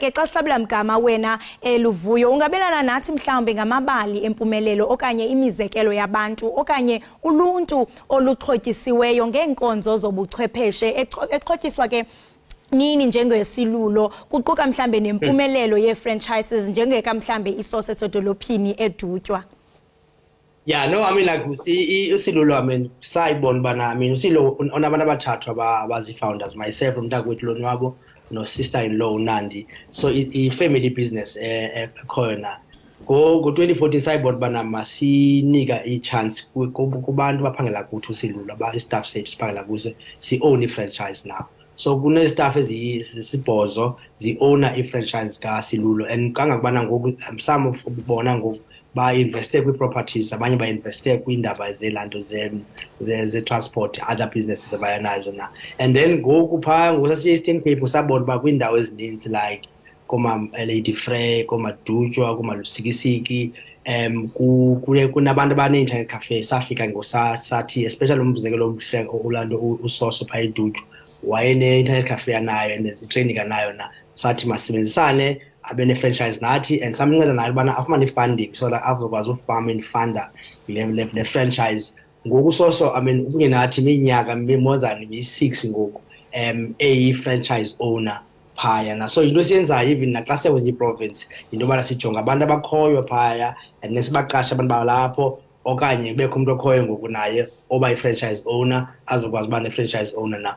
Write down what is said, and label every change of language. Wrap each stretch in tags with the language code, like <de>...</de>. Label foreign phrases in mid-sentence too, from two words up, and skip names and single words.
<xh>ke xa sihlabela mgama wena Luvuyo ungabelana nathi mhlawumbe ngamabali empumelelo okanye imizekelo yabantu okanye uluntu oluxhotyisiweyo ngeenkonzo zobuchwepheshe exhotyiswa ke nini njengesilulo, kuquka mhlambe nempumelelo ye-franchises njengeka mhlambe isosi esedolophini edutywa.</xh> <en>Yeah, no, I mean like usilulo, I mean</en> <xh>sayibona bana,</xh> <en>I mean</en> <xh>usilulo onabantu abathathu abazi-founders,</xh> <en>myself umntakwethu Lonwabo no sister-in-law uNandi.</en> <xh>So i-family business ekhoyo na. Ngo-2014 sayibona bana masinika i-chance kubantu baphangela kuthi usilulo, i-staff sethu siphangela kuso si-own i-franchise now. So kune-staff ezisibhozo zi-owner i-franchise kaSilulo, and kangakubana ngoku some of bona ngoku ba-investe kwi-properties, abanye ba-investe kwiindaba zelanto ze-transport,</xh> <en>other businesses</en> <xh>abayanazo na. And then ngoku phaa ngosasiye-Eastern Cape sabona uba kwiindawo ezininzi like koma-Lady Frey, koma-Dutywa, koma-Lusikisiki, kunabantu abane-internet cafe. Safika ngosathi especially umzekelo omhle ulanto uSoso phaa eDutywa wayene-internet cafe anayo and training anayo na. Sathi masebenzisane abene-franchise nathi and samnceda nayo ubana afumane i-funding so that azokwazi ufama infunda le franchise. Ngoku Soso, I mean kunye nathi iminyaka</xh> <en>more than 6</en> <xh>ngoku eyi-franchise owner phaya na. So into esiyenzayo even naxa sekwezinye i-province into yobana sijonga abantu abakhoyo phaya and nesibaqasha abantu balapho okanye bekho umuntu okhoyo ngoku naye oba i-franchise owner azokwazi uba ne-franchise owner na.</xh>